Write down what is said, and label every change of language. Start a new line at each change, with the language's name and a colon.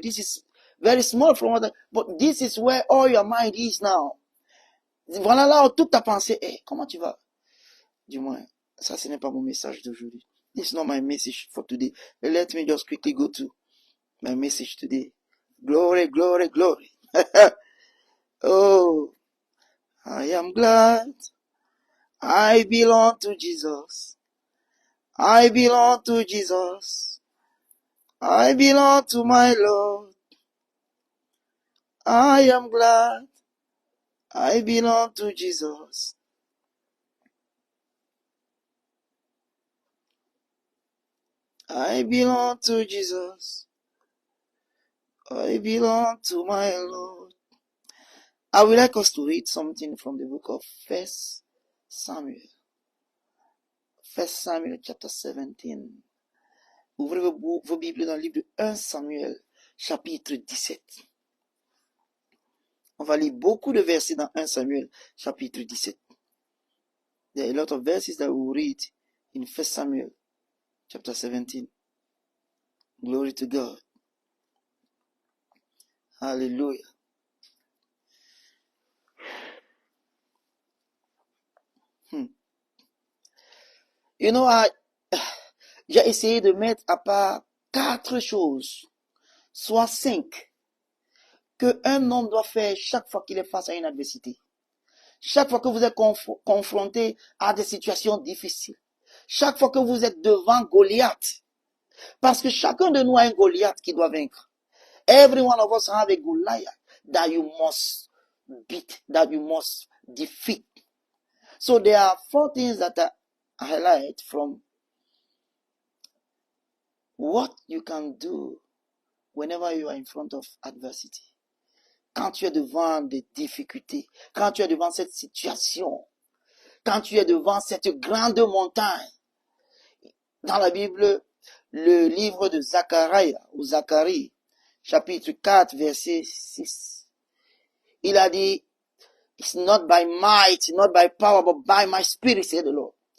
English: This is very small from what but this is where all your mind is now.
French: Voilà là où toute ta pensée est. Comment tu vas? Du moins, ça ce n'est pas mon message d'aujourd'hui.
English: This is not my message for today. Let me just quickly go to my message today. Glory, glory, glory. Oh, I am glad I belong to Jesus. I belong to Jesus. I belong to my Lord. I am glad I belong to Jesus. I belong to Jesus. I belong to my Lord. I would like us to read something from the book of 1 Samuel. 1 Samuel chapter 17.
French: Ouvrez vos Bibles dans le livre de 1 Samuel chapitre 17. On va lire beaucoup de versets dans 1 Samuel chapitre 17.
English: There are a lot of verses that we will read in 1 Samuel chapter 17. Glory to God. Hallelujah. You know,
French: j'ai essayé de mettre à part 4 choses, soit 5, qu'un homme doit faire chaque fois qu'il est face à une adversité. Chaque fois que vous êtes confronté à des situations difficiles. Chaque fois que vous êtes devant Goliath. Parce que chacun de nous a un Goliath qui doit vaincre.
English: Every one of us have a Goliath that you must beat, that you must defeat. So there are 4 things that I highlight from what you can do whenever you are in front of adversity.
French: Quand tu es devant des difficultés, quand tu es devant cette situation, quand tu es devant cette grande montagne. Dans la Bible, le livre de Zacharie, ou Zacharie, chapitre 4, verset 6, il a dit,
English: It's not by might, not by power, but by my spirit, said the Lord.